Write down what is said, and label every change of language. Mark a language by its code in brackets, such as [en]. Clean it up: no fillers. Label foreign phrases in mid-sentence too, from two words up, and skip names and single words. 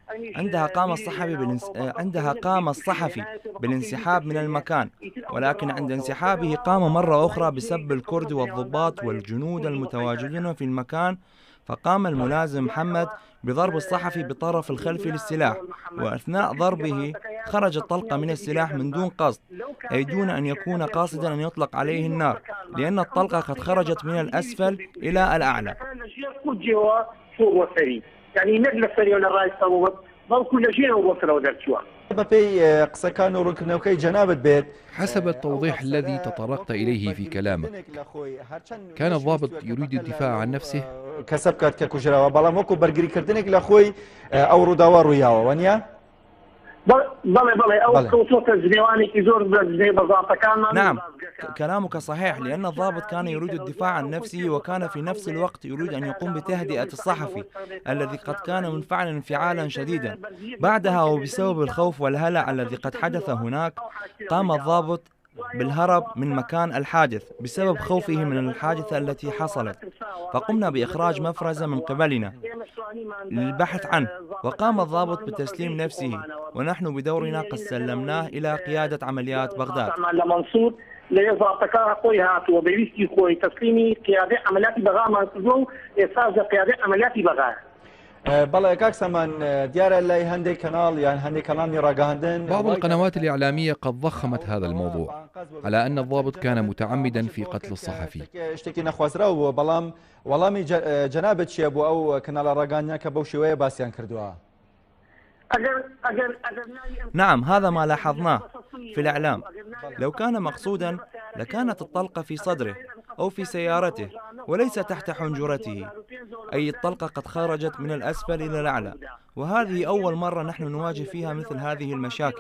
[ar] عندها قام الصحفي بالانسحاب من المكان، ولكن عند انسحابه قام مرة أخرى بسب الكرد والضباط والجنود المتواجدين في المكان، فقام الملازم محمد بضرب الصحفي بالطرف الخلفي للسلاح، وأثناء ضربه خرجت طلقة من السلاح من دون قصد، أي دون أن يكون قاصدا أن يطلق عليه النار، لأن الطلقة قد خرجت من الأسفل إلى الأعلى. يعني نقل السريع للرئيس صوت ضل كل شيء ووصله ودرتشوا [ckb] بەپێی قسەکان و ڕوونکردنەوەکەی جەنابەت بێت [ar] حسب التوضيح الذي تطرقت إليه في كلامك، كان الضابط يريد الدفاع عن نفسه؟ [ckb] کەسە بکات کە کوژراوە، بەڵام وەکو بەرگریکردنێک لە خۆی ئەو ڕووداوە ڕوویاوە وانە؟ [ar] نعم، كلامك صحيح، لأن الضابط كان يريد الدفاع عن نفسه وكان في نفس الوقت يريد أن يقوم بتهدئة الصحفي الذي قد كان منفعلا انفعالا شديدا. بعدها وبسبب الخوف والهلع الذي قد حدث هناك قام الضابط بالهرب من مكان الحادث بسبب خوفه من الحادثة التي حصلت، فقمنا بإخراج مفرزة من قبلنا للبحث عنه، وقام الضابط بتسليم نفسه، ونحن بدورنا قد سلمناه إلى قيادة عمليات بغداد. [ckb] بەڵێ کاک سامان دیارە لای هەندێک کەناڵ یان هەندێک کەناڵی ڕاگەاندن [ar] بعض القنوات الإعلامية قد ضخمت هذا الموضوع على أن الضابط كان متعمدا في قتل الصحفي. [ckb] شتێکی نەخوازراوە، بەڵام وەڵامی جەنابەت چییە بۆ ئەو کەناڵە ڕاگەاندنە کە بەو شێوەیە باسییان کردووە؟ [ar] نعم، هذا ما لاحظناه في الإعلام. لو كان مقصودا لكانت الطلقة في صدره أو في سيارته وليس تحت حنجرته، أي الطلقة قد خرجت من الأسفل إلى الأعلى، وهذه أول مرة نحن نواجه فيها مثل هذه المشاكل.